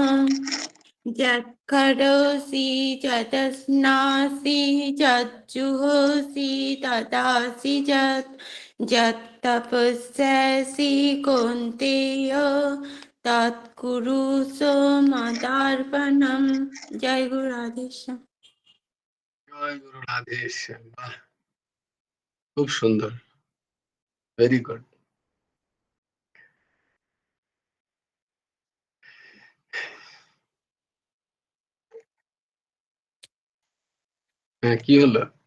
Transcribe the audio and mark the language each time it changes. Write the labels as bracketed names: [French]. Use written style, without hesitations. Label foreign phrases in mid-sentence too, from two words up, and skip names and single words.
[Sanskrit] यत्करोषि यदश्नासि यज्जुहोषि तदासि यत्तपस्यसि कौन्तेय तत्कुरुषो मदार्पणम्। [Hindi] जय गुरु राधेश्याम। [Bangla] জয় গুরু রাধেশ্যাম। বাহ, খুব সুন্দর, [English] very good. [Bangla] হ্যাঁ, কি হলো?